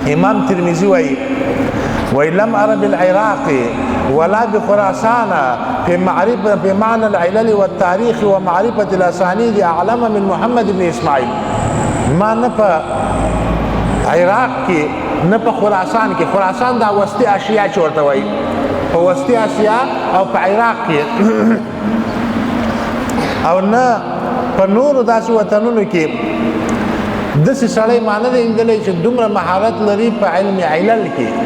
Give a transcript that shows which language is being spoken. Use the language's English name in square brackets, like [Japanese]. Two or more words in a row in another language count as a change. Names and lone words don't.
[Pashto] امام ترمذي وایي، وایي، [Arabic] «لم أر بالعراق ولا بخراسان في معرفة، في معنى العلل والتاريخ ومعرفة الأسانيد أعلم من محمد بن إسماعيل.» [Pashto] ما نه په عراق کې، نه په خراسان کې، خراسان دا وسطي آسیا چې ورته وایي، په وسطي آسیا او په عراق کې او نه په نورو داسې وطنونو کې داسې سړی ما نه دی لیدلی چې دومره مهارت لري په علم علل کې.